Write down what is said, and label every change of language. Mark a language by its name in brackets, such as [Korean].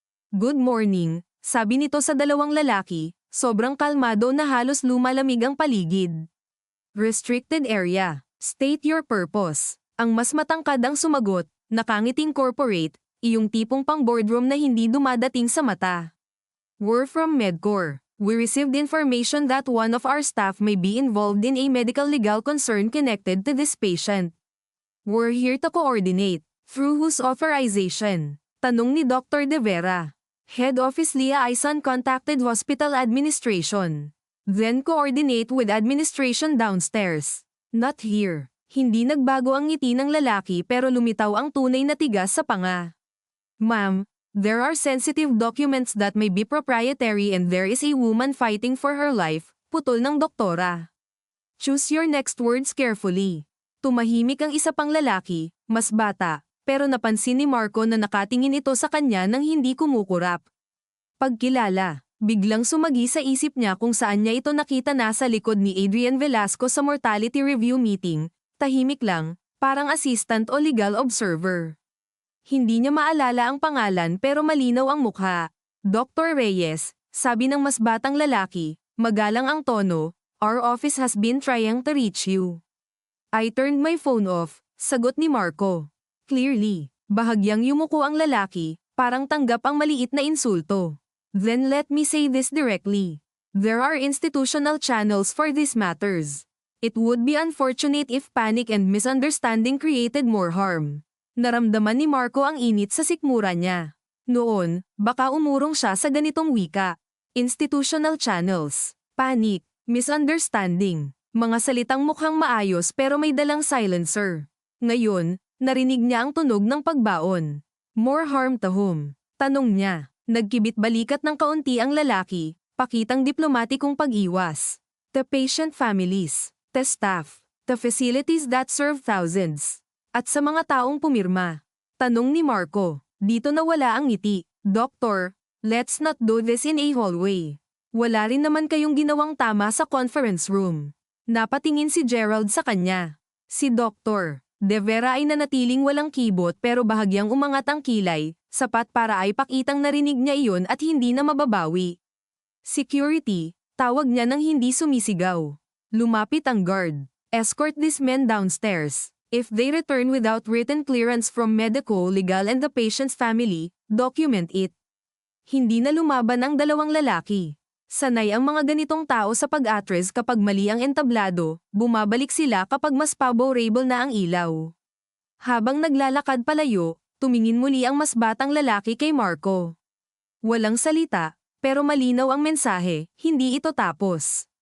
[English] Good morning, [Filipino] sabi nito sa 2 lalaki, sobrang kalmado na halos lumalamig ang paligid. [English] Restricted area. State your purpose. [Filipino] Ang mas matangkad ang sumagot, nakangiting corporate, iyong tipong pang boardroom na hindi dumadating sa mata. [English] We're from Medcor. We received information that one of our staff may be involved in a medical legal concern connected to this patient. We're here to coordinate. Through whose authorization? [Filipino] Tanong ni Dr. De Vera. [English] Head Office Liaison contacted hospital administration. Then coordinate with administration downstairs. Not here. [Filipino] Hindi nagbago ang ngiti ng lalaki pero lumitaw ang tunay na tigas sa panga. [English] Ma'am, there are sensitive documents that may be proprietary and there is a woman fighting for her life, [Filipino] putol ng doktora. [English] Choose your next words carefully. [Filipino] Tumahimik ang isa pang lalaki, mas bata, pero napansin ni Marco na nakatingin ito sa kanya nang hindi kumukurap. Pagkilala, biglang sumagi sa isip niya kung saan niya ito nakita nasa likod ni Adrian Velasco sa mortality review meeting, tahimik lang, parang assistant o legal observer. Hindi niya maalala ang pangalan pero malinaw ang mukha. Dr. [English] Reyes, [Filipino] sabi ng mas batang lalaki, magalang ang tono, [English] our office has been trying to reach you. I turned my phone off, [Filipino] sagot ni Marco. [English] Clearly, [Filipino] bahagyang yumuko ang lalaki, parang tanggap ang maliit na insulto. [English] Then let me say this directly. There are institutional channels for these matters. It would be unfortunate if panic and misunderstanding created more harm. [Filipino] Naramdaman ni Marco ang init sa sikmura niya. Noon, baka umurong siya sa ganitong wika. [English] Institutional channels, panic, misunderstanding, [Filipino] mga salitang mukhang maayos pero may dalang silencer. Ngayon, narinig niya ang tunog ng pagbaon. [English] More harm to whom? [Filipino] Tanong niya. Nagkibit balikat ng kaunti ang lalaki, pakitang diplomatikong pag-iwas. [English] The patient families, the staff, the facilities that serve thousands. [Filipino] At sa mga taong pumirma. Tanong ni Marco. Dito nawala ang ngiti. [English] Doctor, let's not do this in a hallway. [Filipino] Wala rin naman kayong ginawang tama sa conference room. Napatingin si Gerald sa kanya. Si Dr. De Vera ay nanatiling walang kibot pero bahagyang umangat ang kilay, sapat para ay pakitang narinig niya iyon at hindi na mababawi. Security, tawag niya nang hindi sumisigaw. Lumapit ang guard. [English] Escort these men downstairs. If they return without written clearance from medical, legal and the patient's family, document it. [Filipino] Hindi na lumaban ang dalawang lalaki. Sanay ang mga ganitong tao sa pag-atres kapag mali ang entablado, bumabalik sila kapag mas favorable na ang ilaw. Habang naglalakad palayo, tumingin muli ang mas batang lalaki kay Marco. Walang salita, pero malinaw ang mensahe, hindi ito tapos.